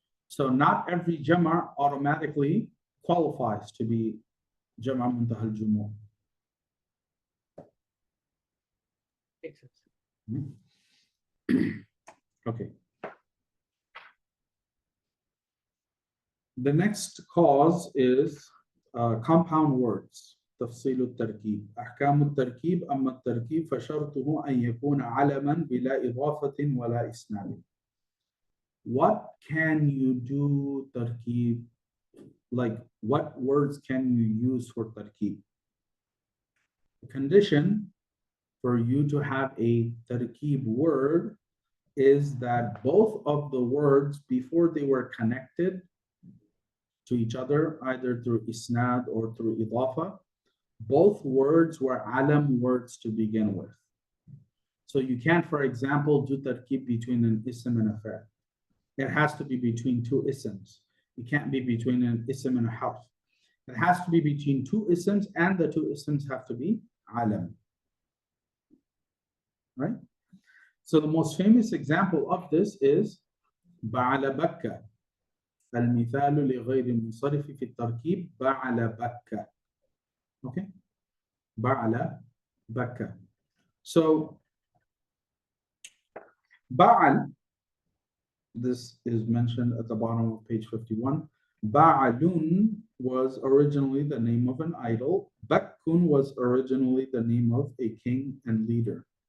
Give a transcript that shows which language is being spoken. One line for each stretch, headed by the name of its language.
English: So not every Jama' automatically qualifies to be Jama' Muntaha al-Jumu'ah. Makes sense. Okay. The next cause is compound words.
Arabic: تفصيل التركيب. أحكام التركيب أما التركيب فشرطه أن يكون علما بلا إضافة ولا إسناد.
English: What can you do تركيب? Like what words can you use for تركيب? The condition for you to have a tarkib word is that both of the words, before they were connected to each other, either through isnad or through idafa, both words were alam words to begin with. So you can't, for example, do tarkib between an ism and a fa'il. It has to be between two isms. It can't be between an ism and a harf. It has to be between two isms, and the two isms have to be alam. Right? So the most famous example of this is ba'ala bakka.
Arabic: المثال لغير منصرف في التركيب ba'ala bakka.
English: Okay? Ba'ala bakka. So ba'al, this is mentioned at the bottom of page 51. Ba'alun was originally the name of an idol. Bakkun was originally the name of a king and leader.